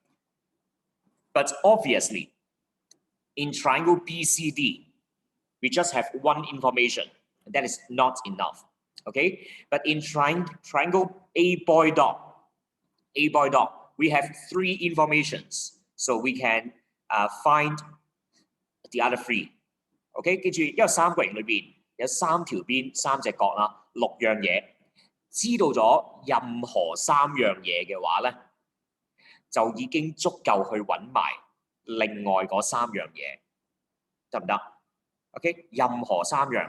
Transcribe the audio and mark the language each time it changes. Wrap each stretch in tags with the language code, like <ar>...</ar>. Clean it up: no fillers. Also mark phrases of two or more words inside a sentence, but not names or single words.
<en>But obviously, in triangle BCD, we just have one information. That is not enough, okay? But in triangle A boy dot, we have 3 informations, so we can find the other 3.</en> <yue>OK， 記住，因為三角形裏邊有3條邊、3隻角啦，6樣嘢。知道咗任何3樣嘢嘅話咧，就已經足夠去揾埋另外嗰3樣嘢，得唔得 ？OK， 任何3樣。</yue>